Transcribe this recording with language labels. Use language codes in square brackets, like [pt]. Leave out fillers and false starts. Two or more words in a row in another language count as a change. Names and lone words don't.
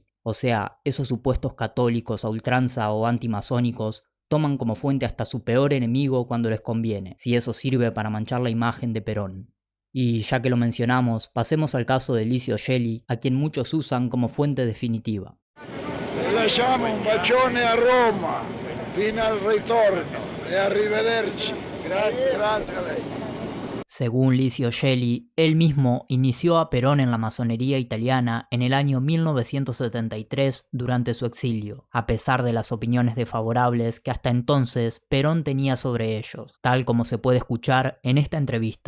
[es] O sea, esos supuestos católicos a ultranza o antimasónicos toman como fuente hasta su peor enemigo cuando les conviene, si eso sirve para manchar la imagen de Perón. Y ya que lo mencionamos, pasemos al caso de Licio Gelli, a quien muchos usan como fuente definitiva. [it] Lasciamo un bacione a Roma, fino al ritorno, e arrivederci. Grazie a lei. [es] Según Licio Gelli, él mismo inició a Perón en la masonería italiana en el año 1973 durante su exilio, a pesar de las opiniones desfavorables que hasta entonces Perón tenía sobre ellos, tal como se puede escuchar en esta entrevista.